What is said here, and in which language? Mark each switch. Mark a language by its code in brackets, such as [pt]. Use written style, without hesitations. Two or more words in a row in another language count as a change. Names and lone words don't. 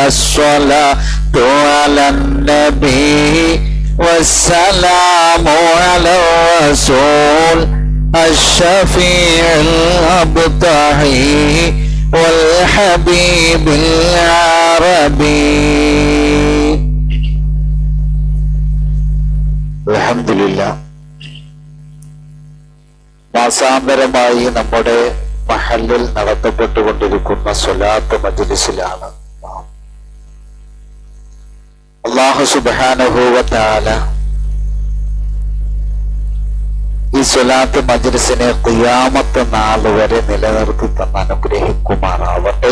[ar] الصلاة على النبي والسلام على الرسول الشفيع الأبطحي والحبيب العربي. الحمد لله. [ml] മാസാന്തരമായി നമ്മുടെ മഹല്ലിൽ നടത്തപ്പെട്ടുകൊണ്ടിരിക്കുന്ന സ്വലാത്ത് മജ്ലിസിലാണ് [ar] الله سبحانه وتعالى [ml] ഈ സ്വലാത്ത് മജ്ലിസിനെ ഖിയാമത്ത് നാൾ വരെ നിലനിർത്തി തന്ന് അനുഗ്രഹിക്കുമാറാവട്ടെ.